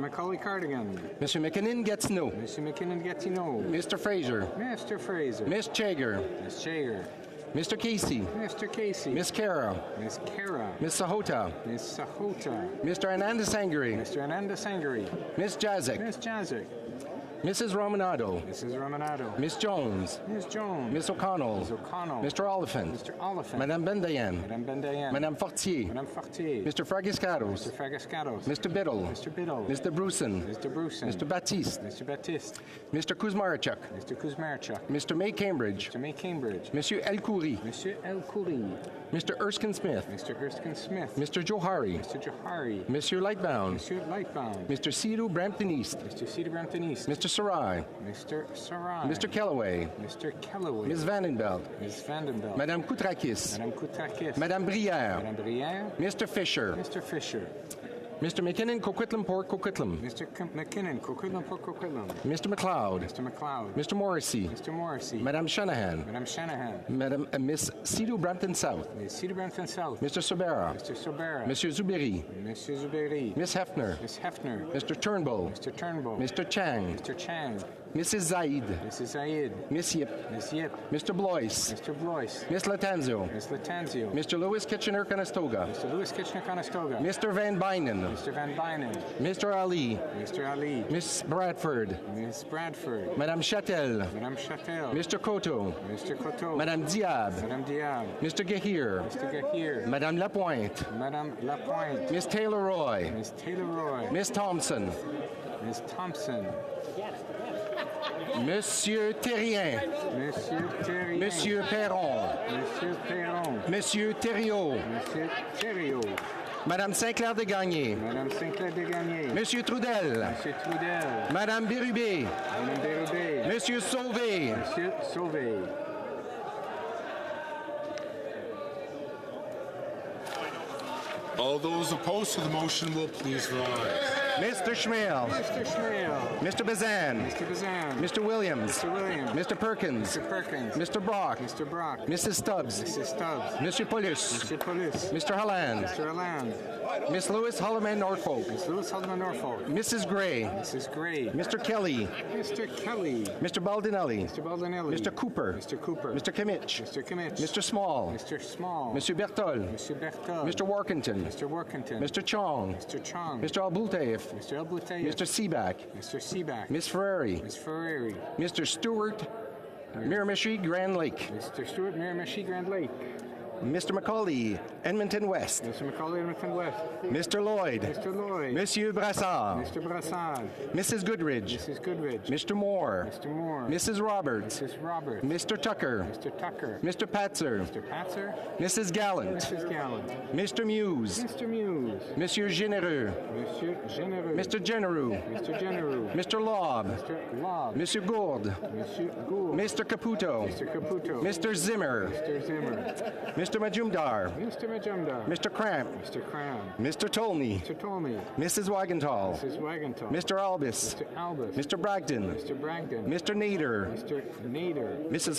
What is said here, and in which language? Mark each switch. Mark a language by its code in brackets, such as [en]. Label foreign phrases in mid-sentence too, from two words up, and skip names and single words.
[en] Macaulay Cardigan. Mr. McKinnon gets no. Mr. McKinnon gets no. Mr. Fraser. Mr. Fraser. Ms. Chager. Ms. Chager. Mr. Casey. Mr. Casey. Ms. Kara. Ms. Kara. Ms. Sahota. Ms. Sahota. Mr. Ananda Sangari. Mr. Ananda Sangari. Ms. Jazik. Ms. Jazik. Mrs. Romanado. Mrs. Romanado. Ms. Jones. Ms. Jones. Ms. O'Connell. Ms. O'Connell. Mr. Oliphant. Mr. Oliphant. Madame Bendayan. Madame Bendayan. Madame Fortier. Madame Fortier. Mr. Fragiscados. Mr. Fragiscados. Mr. Biddle. Mr. Biddle. Mr. Bruson. Mr. Bruson. Mr. Baptiste. Mr. Baptiste. Mr. Kuzmarchuk. Mr. Kuzmarchuk. Mr. May Cambridge. Mr. May Cambridge. Monsieur El Khoury. Monsieur El Khoury. Mr. Erskine Smith. Mr. Erskine Smith. Mr. Johari. Mr. Johari. Monsieur Lightbound. Monsieur Lightbound. Mr. Cedar Brampton East. Mr. Cedar Brampton East. Mr. Sarai. Mr. Sarai. Mr. Kellaway. Mr. Kellaway. Ms. Vandenbelt. Ms. Vandenbelt. Madame Koutrakis. Madame Koutrakis. Madame Brière. Madame Brière. Mr. Fisher. Mr. Fisher. Mr. McKinnon, Coquitlam Port Coquitlam. Mr. McKinnon, Coquitlam Port Coquitlam. Mr. McLeod. Mr. McLeod. Mr. Morrissey. Mr. Morrissey. Madame Shanahan. Madame Shanahan. Madame Miss Cedar Brampton South. Miss Cedar Brampton South. Mr. Sobera. Mr. Sobera. Monsieur Zuberi. Monsieur Zuberi. Miss Hefner. Miss Hefner. Mr. Turnbull. Mr. Turnbull. Mr. Chang. Mr. Chang. Mrs. Zaid. Mrs. Zaid. Miss Yip. Miss Yip. Mr. Blois. Mr. Blois. Miss Latanzio. Miss Latanzio. Mr. Lewis Kitchener-Conestoga. Mr. Lewis Kitchener-Conestoga. Mr. Van Bynen. Mr. Van Bynen. Mr. Ali. Mr. Ali. Miss Bradford. Miss Bradford. Madame Châtel. Madame Châtel. Mr. Coteau. Mr. Coteau. Madame Diab. Madame Diab. Mr. Gahir. Mr. Gahir. Madame Lapointe. Madame Lapointe. Miss Taylor-Roy. Miss Taylor-Roy. Miss Thompson. Miss Thompson. Monsieur Terrien. Monsieur Terrien. Monsieur Perron. Monsieur Perron. Monsieur Thériault. Monsieur Thériault. Madame Sinclair-Desgagnés. Madame Sinclair-Desgagnés. Monsieur Trudel. Monsieur Trudel. Madame Bérubé. Madame Bérubé. Monsieur Sauvé. Monsieur Sauvé. All those opposed to the motion will please rise. Mr. Schmale. Mr. Schmale. Mr. Bazan. Mr. Bazan. Mr. Williams. Mr. Williams. Mr. Perkins. Mr. Perkins. Mr. Brock. Mr. Brock. Mrs. Stubbs. Mrs. Stubbs. Mr. Paulus. Mr. Paulus. Mr. Halland. Mr. Halland. Miss Lewis Holloman Norfolk. Miss Lewis Holloman Norfolk. Mrs. Gray. Mrs. Gray. Mr. Kelly. Mr. Kelly. Mr. Baldinelli. Mr. Baldinelli. Mr. Cooper. Mr. Cooper. Mr. Kimmich. Mr. Kimmich. Mr. Small. Mr. Small. Monsieur Bertol. Monsieur Bertol. Mr. Workington. Mr. Workington. Mr. Chong. Mr. Chong. Mr. Albultaif. Mr. Albultaif. Mr. Seaback. Mr. Seaback. Miss Ferrari. Miss Ferrari. Mr. Stewart. Miramichi Grand Lake. Mr. Stewart Miramichi Grand Lake. Mr. Macaulay, Edmonton West. Mr. Macaulay, Edmonton West. Mr. Lloyd. Mr. Lloyd. Monsieur Brassard. Mr. Brassard. Mrs. Goodridge. Mrs. Goodridge. Mr. Moore. Mr. Moore. Mrs. Roberts. Mrs. Roberts. Mr. Tucker. Mr. Tucker. Mr. Patzer. Mr. Patzer. Mrs. Gallant. Mrs. Gallant. Mr. Muse. Mr. Muse. Monsieur Généreux. Monsieur Généreux. Mr. Genereux. Mr. Genereux. Mr. Lobb. Mr. Lobb. Monsieur Gourde. Monsieur Gourde. Mr. Caputo. Mr. Caputo. Mr. Zimmer. Mr. Zimmer. Mr. Majumdar. Mr. Majumdar. Mr. Cramp. Mr. Cramp. Mr. Tolney. Mr. Tolney. Mrs. Wagenthal. Mrs. Wagenthal. Mr. Albus. Mr. Albus. Mr. Bragdon. Mr. Bragdon. Mr. Nader. Mr. Nader. Mrs.